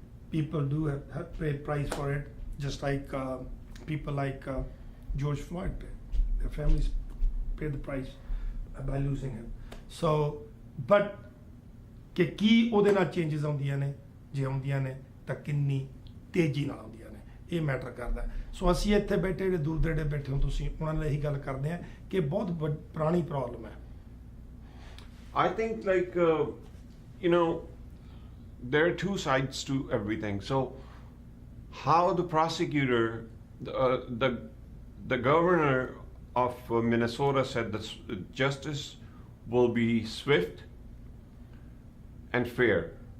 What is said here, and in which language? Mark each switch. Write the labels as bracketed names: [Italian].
[English] People do have paid price for it, just like people like George Floyd paid. Their families paid the price by losing him. So, but [Punjabi] ਕਿ ਕੀ ਉਹਦੇ ਨਾਲ changes ਆਉਂਦੀਆਂ ਨੇ ਜੇ ਆਉਂਦੀਆਂ ਨੇ ਤਾਂ ਕਿੰਨੀ ਤੇਜ਼ੀ ਨਾਲ ਆਉਂਦੀਆਂ ਨੇ ਇਹ ਮੈਟਰ ਕਰਦਾ ਸੋ ਅਸੀਂ ਇੱਥੇ ਬੈਠੇ ਜਿਹੜੇ ਦੂਰ ਦੇੜੇ ਬੈਠੇ ਹੋ ਤੁਸੀਂ ਉਹਨਾਂ ਨਾਲ ਇਹੀ ਗੱਲ ਕਰਦੇ ਆ ਕਿ ਬਹੁਤ ਪੁਰਾਣੀ ਪ੍ਰੋਬਲਮ ਹੈ [English] I think, like, you know, there are two sides to everything. So how the prosecutor, the governor of Minnesota said that justice will be swift and fair.